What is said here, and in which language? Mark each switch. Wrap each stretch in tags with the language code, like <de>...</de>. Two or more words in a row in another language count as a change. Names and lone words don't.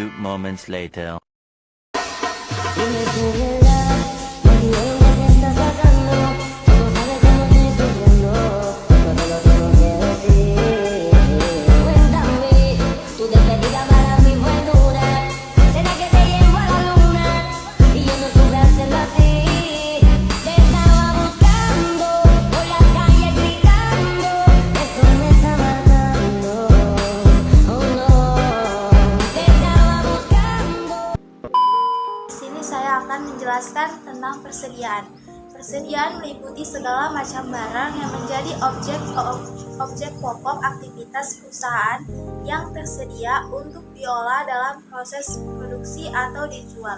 <en>moments later.</en> <es>Dime tú, ¿verdad? Lo bien que estás pasando. Tú no sabes cómo estoy sufriendo. Yo te lo tengo que decir. Cuéntame, tu despedida para mí fue dura. ¿Será que te llevo a la luna? Y yo no supe hacerlo así. Te estaba buscando por la calle gritando. Esto me está matando. Oh no. Te estaba buscando.</es> <id>Di sini saya akan menjelaskan tentang persediaan. Persediaan meliputi segala macam barang yang menjadi objek pokok aktivitas perusahaan yang tersedia untuk diolah dalam proses produksi atau dijual.</id>